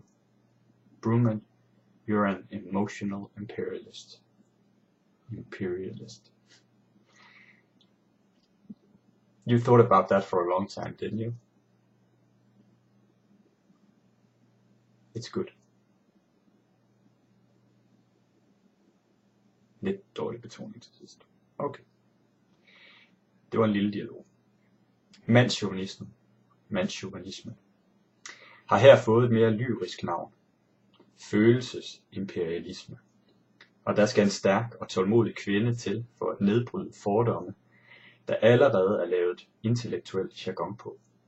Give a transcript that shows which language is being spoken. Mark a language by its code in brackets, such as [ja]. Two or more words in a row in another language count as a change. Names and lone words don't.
[en] Bruman, you're an emotional imperialist." Imperialist. You thought about that for a long time, didn't you? It's good. [da] Lidt dårlig betoning til sidst. Okay. Det var en lille dialog. Mandschauvinisme, har her fået et mere lyrisk navn. Følelsesimperialisme. Og der skal en stærk og tålmodig kvinde til for at nedbryde fordomme, der allerede er lavet intellektuelt jargon på.